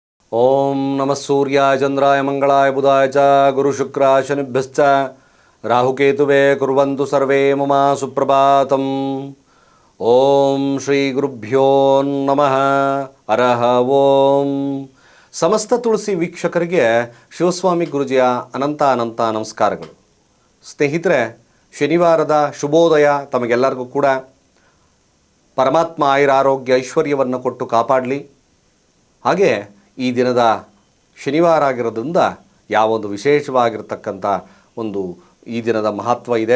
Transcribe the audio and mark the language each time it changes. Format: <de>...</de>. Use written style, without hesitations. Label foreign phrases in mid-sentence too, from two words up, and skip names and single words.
<sa>ಓಂ ನಮಃ ಸೂರ್ಯಾಯ ಚಂದ್ರಾಯ ಮಂಗಳಾಯ ಬುಧಾಯ ಚ ಗುರು ಶುಕ್ರ ಶನಿಭ್ಯಶ್ಚ ರಾಹುಕೇತುವೇ ಕುರ್ವಂತು ಸರ್ವೇ ಮಮ ಸುಪ್ರಭಾತಂ. ಓಂ ಶ್ರೀ ಗುರುಭ್ಯೋ ನಮಃ. ಹರಃ ಓಂ.</sa> <kn>ಸಮಸ್ತ ತುಳಸಿ ವೀಕ್ಷಕರಿಗೆ ಶಿವಸ್ವಾಮಿ ಗುರುಜಿಯ ಅನಂತ ನಮಸ್ಕಾರಗಳು. ಸ್ನೇಹಿತರೆ, ಶನಿವಾರದ ಶುಭೋದಯ ತಮಗೆಲ್ಲರಿಗೂ ಕೂಡ. ಪರಮಾತ್ಮ ಆಯುರಾರೋಗ್ಯ ಐಶ್ವರ್ಯವನ್ನು ಕೊಟ್ಟು ಕಾಪಾಡಲಿ. ಹಾಗೆ ಈ ದಿನದ ಶನಿವಾರ ಆಗಿರೋದ್ರಿಂದ ಯಾವೊಂದು ವಿಶೇಷವಾಗಿರ್ತಕ್ಕಂಥ ಈ ದಿನದ ಮಹತ್ವ ಇದೆ.</kn>